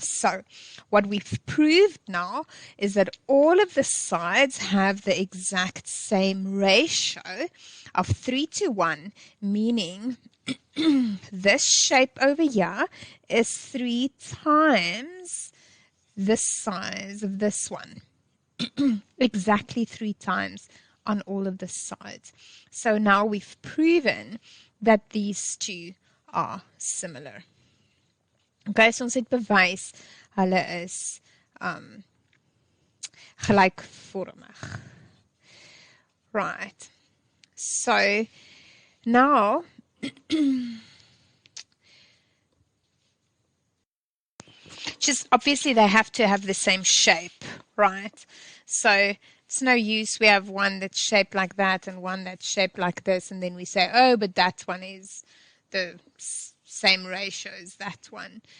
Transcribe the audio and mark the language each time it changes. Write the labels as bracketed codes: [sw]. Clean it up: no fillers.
[en] So, what we've proved now is that all of the sides have the exact same ratio of 3 to 1, meaning this shape over here is 3 times the size of this one. Exactly 3 times on all of the sides. So now we've proven that these two are similar. [af] Okay, so ons het bewys hulle is gelykvormig. [en] Right. So now just obviously they have to have the same shape, right? So it's no use we have one that's shaped like that and one that's shaped like this, and then we say, oh, but that one is the same ratio as that one.